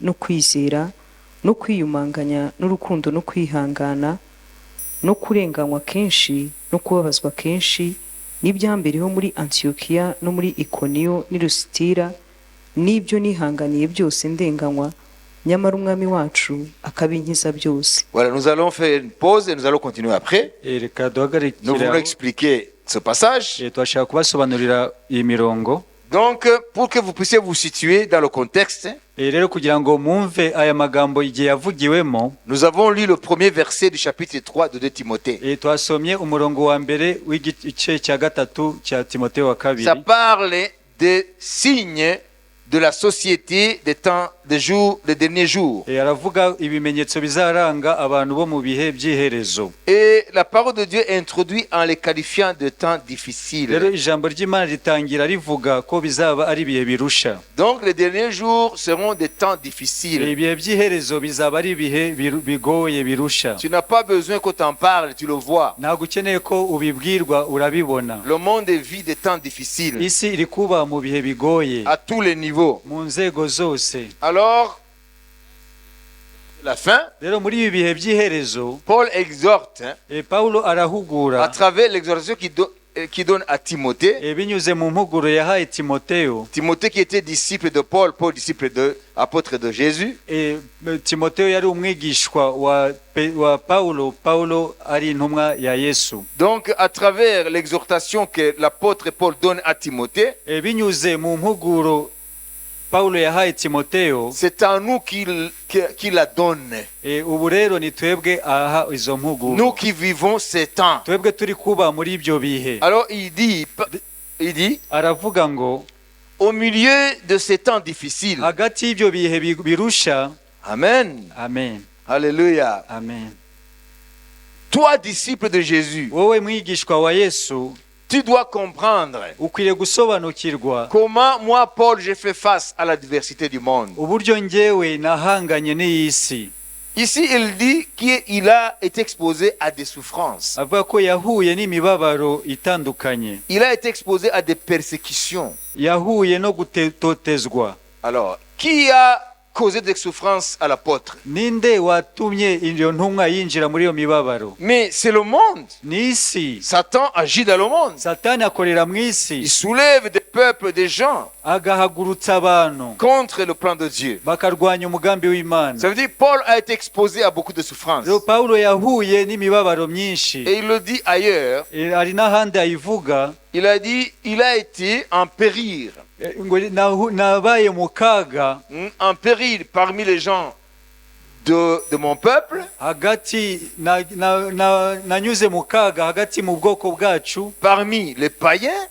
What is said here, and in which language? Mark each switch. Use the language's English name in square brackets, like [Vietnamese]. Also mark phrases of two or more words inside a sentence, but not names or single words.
[Kinyarwanda] no kwizera no kwiyumanganya n'urukundo no kwihangana no kurenganywa kenshi no kubabazwa kenshi n'ibyambereho muri Antiyokiya no muri Ikoniyo n'i Lusitira n'ibyo nihanganiye byose ndenganywa nyamara umwami wacu akabinkiza byose. [French] Voilà, nous allons faire une pause et nous allons continuer après. [Kinyarwanda] Reka [French] Nous voulons expliquer ce passage. [Kinyarwanda] twashaka kubasobanurira iyi mirongo. [French] Donc, pour que vous puissiez vous situer dans le contexte, [Kinyarwanda] Rero kugira ngo mwumve aya magambo igihe yavugiwemo, [French] nous avons lu le premier verset du chapitre 3 de 2 Timothée. [Kinyarwanda] twasomye umurongo wa mbere w'igice cya gatatu cya Timoteyo wa kabiri. [French] Ça parle des signes de la société des temps, des jours, des derniers jours. [Kinyarwanda] Aravuga ibimenyetso bizaranga abantu bo mu bihe by'iherezo. [French] Et la parole de Dieu introduit en les qualifiant de temps difficiles. [Kinyarwanda] Rero ijambo ry'Imana ritangira rivuga ko bizaba ari ibihe birusha. [French] Donc les derniers jours seront des temps difficiles. [Kinyarwanda] Ibihe by'iherezo bizaba ari ibihe bigoye birusha. [French] Tu n'as pas besoin qu'on t'en parle, tu le vois. [Kinyarwanda] Ntabwo ukeneye ko ubibwirwa, urabibona. [French] Le monde vit des temps difficiles. [Kinyarwanda] Isi iri kuba mu bihe bigoye. [French] À tous les niveaux. [Kinyarwanda] Mu nzego zose. [French] Alors, la fin, [Kinyarwanda] rero muri ibi bihe by'iherezo, [French] Paul exhorte [Kinyarwanda] Paulo arahugura [French] à travers l'exhortation qu'il donne à Timothée. [Kinyarwanda] Binyuze mu mpuguro yahaye Timoteyo. [French] Timothée qui était disciple de Paul, Paul disciple de apôtre de Jésus. [Kinyarwanda] Timoteyo yari umwigishwa wa Paulo, Paulo ari intumwa ya Yesu. [French] Donc à travers l'exhortation que l'apôtre Paul donne à Timothée, [Kinyarwanda] binyuze mu mpuguro Paulo yahaye Timoteyo, [French] c'est à nous qu'il la donne. [Kinyarwanda] Ubu rero ni twebwe aha izo mpuguro. [French] Nous qui vivons ces temps. [Kinyarwanda] Twebwe turi kuba muri ibyo bihe. [French] Alors il dit [Kinyarwanda] aravuga ngo [French] au milieu de ces temps difficiles. [Kinyarwanda] Hagati y'ibyo bihe birusha. Amen. Amen. Alléluia. Amen. [French] Toi disciple de Jésus. [Kinyarwanda] Wowe mwigishwa wa Yesu. [French] Tu dois comprendre [Kinyarwanda] ukwiriye gusobanukirwa [French] comment moi Paul j'ai fait face à la diversité du monde. [Kinyarwanda] Uburyo njyewe nahanganye n'isi. [French] Ici il dit qu'il a été exposé à des souffrances. [Kinyarwanda] Avuga ko yahuye n'imibabaro itandukanye. [French] Il a été exposé à des persécutions. [Kinyarwanda] Yahuye no gutotezwa. [French] Alors, qui a causé des souffrances à l'apôtre? [Kinyarwanda] Ninde watumye iyo ntumwa yinjira muri iyo mibabaro? [French] Mais c'est le monde. [Kinyarwanda] N'isi. [French] Satan agit dans le monde. [Kinyarwanda] Satani akorera mu isi. [French] Il soulève des peuples, des gens [Kinyarwanda] agahagurutsa abantu [French] contre le plan de Dieu. [Kinyarwanda] Bakarwanya umugambi w'Imana. [French] Ça veut dire Paul a été exposé à beaucoup de souffrances. [Kinyarwanda] Paulo yahuye n'imibabaro myinshi. [French] Et il le dit ailleurs. [Kinyarwanda] Ari n'ahandi ayivuga. [French] Il a dit il a été en péril. [Kinyarwanda] Nabaye mu kaga. [French] En péril parmi les gens de mon peuple. [Kinyarwanda] Hagati nanyuze mu kaga hagati mu bwoko bwacu. [French] Parmi les païens.